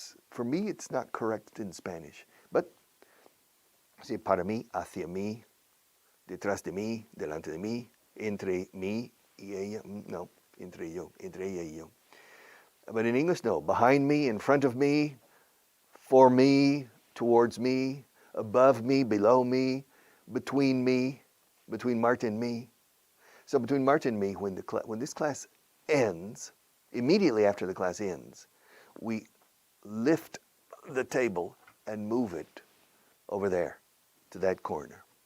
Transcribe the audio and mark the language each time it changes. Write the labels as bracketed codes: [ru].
[en] For me, it's not correct in Spanish. But, say [es] para mí, hacia mí, detrás de mí, delante de mí, entre mí y ella. No, entre ella y yo. [en] But in English, no. Behind me, in front of me, for me, towards me, above me, below me, between Marta and me. So between Marta and me, when this class ends, immediately after the class ends, we lift the table and move it over there to that corner.